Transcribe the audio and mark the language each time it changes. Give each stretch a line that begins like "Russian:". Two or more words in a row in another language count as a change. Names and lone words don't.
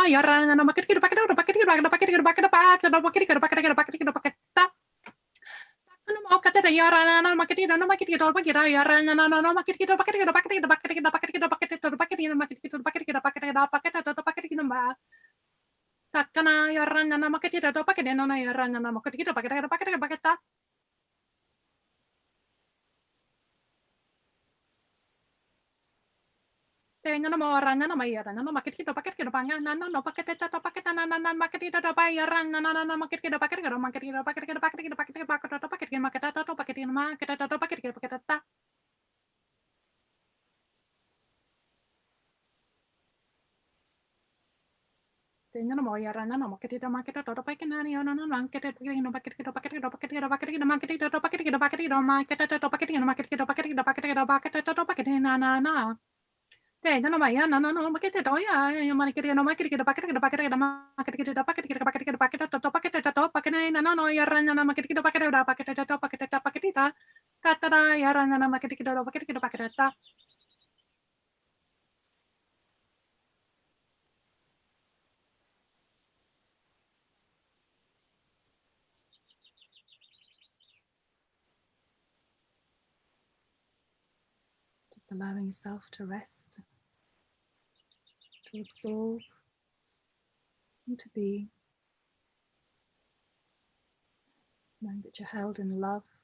English: yarana no mo kitita pakata no pakita pakata pakata pakata pakata no mo kitita pakata pakata pakata no mo kitita yarana no mo kitita no mo kitita pakata yarana no mo kitita pakata pakata pakata pakata pakata pakata no mo kitita pakata pakata pakata pakata no ma takana yarana no mo kitita pakata no yarana no mo kitita pakata pakata pakata. Tenga no mo rana no mayara no makit kita paket kita pangan no paket kita paket maket kita bayaran no maket kita paket kita maket kita paket kita paket kita paket kita paket kita paket kita maket kita paket kita maket kita paket kita paket kita. Tenga no mo yara no maket kita maket kita paket nani no maket kita paket kita paket kita paket kita paket kita maket kita paket kita paket kita maket kita paket kita maket kita paket kita paket kita paket kita paket na. Tenga no maya no maket kita ya maket kita no maket kita paket kita paket kita maket kita paket kita paket kita paket kita paket kita paket no yara no maket kita paket kita paket kita paket kita paket kita kata yara no maket kita paket kita paket kita. Just allowing yourself to rest, to absorb, and to be, knowing that you're held in love.